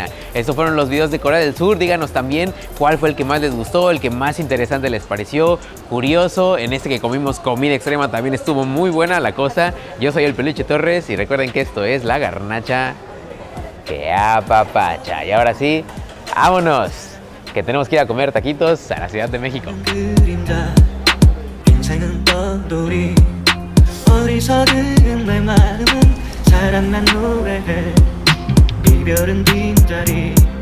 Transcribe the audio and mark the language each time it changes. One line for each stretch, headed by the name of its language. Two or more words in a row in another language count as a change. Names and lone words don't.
Spanish: Estos fueron los videos de Corea del Sur. Díganos también cuál fue el que más les gustó, el que más interesante les pareció, curioso. En este que comimos comida extrema también estuvo muy buena la cosa. Yo soy el Peluche Torres y recuerden que esto es La Garnacha que apapacha. Y ahora sí, vámonos, que tenemos que ir a comer taquitos a la Ciudad de México.
Korean: 그림자 인생은 떠돌이 어리석은 내 마음은 사랑만 노래해 이별은 빈자리